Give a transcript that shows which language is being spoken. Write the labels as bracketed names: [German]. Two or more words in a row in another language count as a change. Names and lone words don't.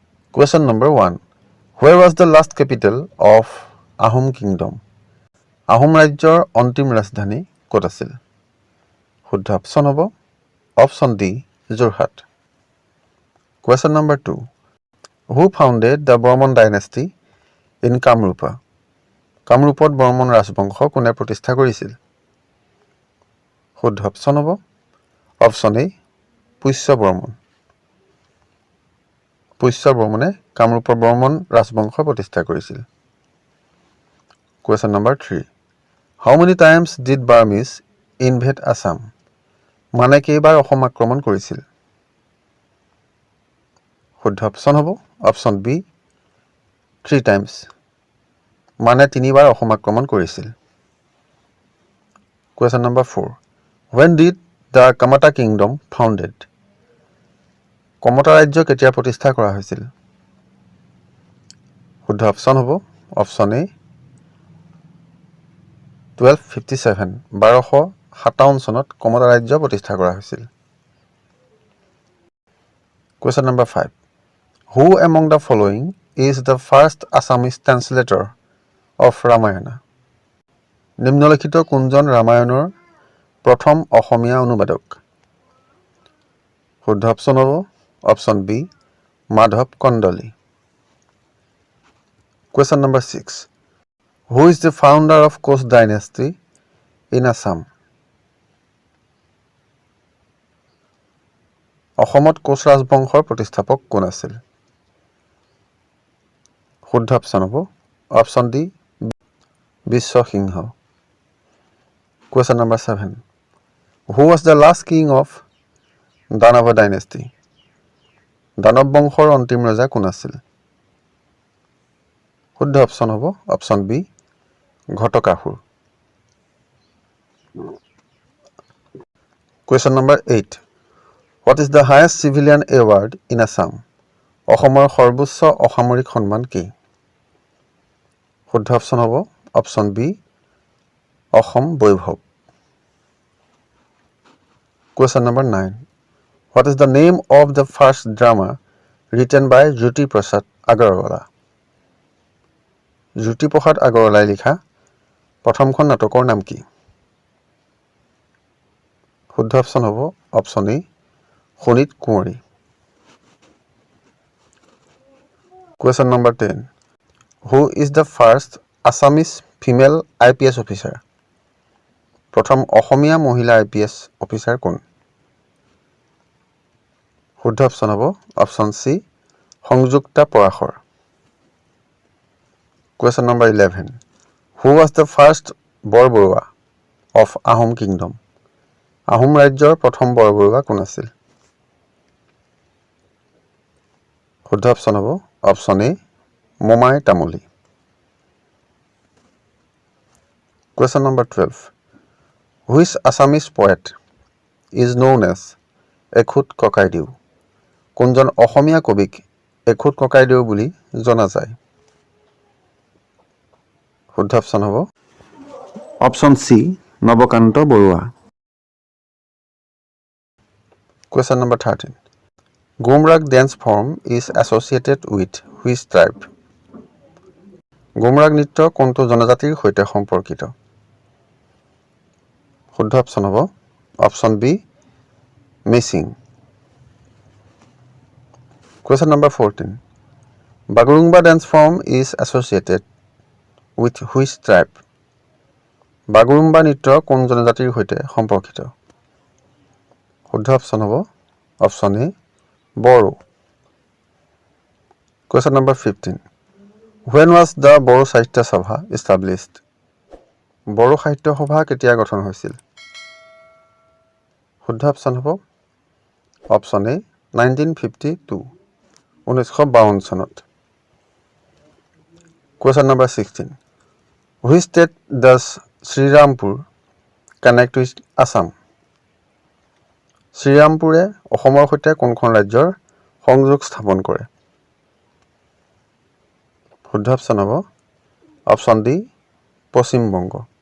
[English] Question number 1. Where was the last capital of Ahom Kingdom? [Assamese] আহোম ৰাজ্যৰ অন্তিম ৰাজধানী ক'ত আছিল? শুদ্ধ অপশ্যন হ'ব অপশ্যন ডি যোৰহাট। [English] Question number 2. Who founded the Bormon dynasty in Kamrupa? [Assamese] কামৰূপত বৰ্মন ৰাজবংশ কোনে প্ৰতিষ্ঠা কৰিছিল? শুদ্ধ অপশ্যন হ'ব অপশ্যন এ পুষ্য বৰ্মন। পুষ্য বৰ্মনে কামৰূপৰ বৰ্মন ৰাজবংশ প্ৰতিষ্ঠা কৰিছিল। [English] Question number 3. How many times did Burmese invade Assam? [Assamese] মানে কেইবাৰ অসম আক্ৰমণ কৰিছিল? শুদ্ধ অপশ্যন হ'ব অপশ্যন বি 3 times। মানে 3বাৰ অসম আক্ৰমণ কৰিছিল। [English] Question number 4. When did the Kamata Kingdom founded? [Assamese] কমতা ৰাজ্য কেতিয়া প্ৰতিষ্ঠা কৰা হৈছিল? শুদ্ধ অপশ্যন হ'ব অপশ্যন এ 1257 1257 চনত কমতা ৰাজ্য প্ৰতিষ্ঠা কৰা হৈছিল। [English] Question number 5. Who among the following is the first Assamese translator of Ramayana? [Assamese] নিম্নলিখিত কোনজন ৰামায়ণৰ প্ৰথম অসমীয়া অনুবাদক? শুদ্ধ অপশ্যন হ'ব অপশ্যন বি মাধৱ কন্দলী। [English] Question number 6. Who is the founder of Koch dynasty in Assam? [Assamese] অসমত কোচ ৰাজবংশৰ প্ৰতিষ্ঠাপক কোন আছিল? শুদ্ধ অপশ্যন হ'ব অপশ্যন ডি বিশ্বসিংহ। [English] Question number 7. Who was the last king of Danava dynasty? [Assamese] দানৱ বংশৰ অন্তিম ৰজা কোন আছিল? শুদ্ধ অপশ্যন হ'ব অপশ্যন বি ঘটকাসুৰ। [English] Question number 8. What is the highest civilian award in Assam? [Assamese] অসমৰ সৰ্বোচ্চ অসামৰিক সন্মান কি? শুদ্ধ অপশ্যন হ'ব অপশ্যন বি অসম বৈভৱ। [English] Question number 9. What is the name of the first drama written by Jyoti Prasad Agarwala? [Assamese] জ্যোতি প্ৰসাদ আগৰৱালাই লিখা প্ৰথমখন নাটকৰ নাম কি? শুদ্ধ অপশ্যন হ'ব অপশ্যন এ শোণিত কুঁৱৰী। [English] Question number 10. Who is the first Assamese female IPS officer? [Assamese] প্ৰথম অসমীয়া মহিলা IPS অফিচাৰ কোন? শুদ্ধ অপশ্যন হ'ব অপশ্যন চি সংযুক্তা পৰাশৰ। [English] Question number 11. Who was the first বৰবৰুৱা of Ahom Kingdom? [Assamese] আহোম ৰাজ্যৰ প্ৰথম বৰবৰুৱা কোন আছিল? শুদ্ধ অপশ্যন হ'ব অপশ্যন এ মোমাই তামুলী। [English] Question number 12. Which Assamese poet is known as এখুত ককাইদেউ? [Assamese] কোনজন অসমীয়া কবিক এখুত ককাইদেউ বুলি জনা যায়? শুদ্ধ অপশ্যন হ'ব অপশ্যন চি নৱকান্ত বৰুৱা। [English] Question number 13. Gumrak dance form is associated with which tribe? [Assamese] গুমৰাগ নৃত্য কোনটো জনজাতিৰ সৈতে সম্পৰ্কিত? শুদ্ধ অপশ্যন হ'ব অপশ্যন বি মিচিং। [English] Question number 14. Bagurungba dance form is associated with which tribe? [Assamese] বাগুৰুম্বা নৃত্য কোন জনজাতিৰ সৈতে সম্পৰ্কিত? শুদ্ধ অপশ্যন হ'ব অপশ্যন এ বড়ো। [English] Question number 15. When was the Boro Sahitya Sabha established? [Assamese] বড়ো সাহিত্য সভা কেতিয়া গঠন হৈছিল? শুদ্ধ অপশ্যন হ'ব অপশ্যন এ 1952 1952 চনত। [English] Question number 16. Which state does Srirampur connect with Assam? [Assamese] শ্ৰীৰামপুৰে অসমৰ সৈতে কোনখন ৰাজ্যৰ সংযোগ স্থাপন কৰে? শুদ্ধ অপশ্যন হ'ব অপশ্যন ডি পশ্চিম বংগ।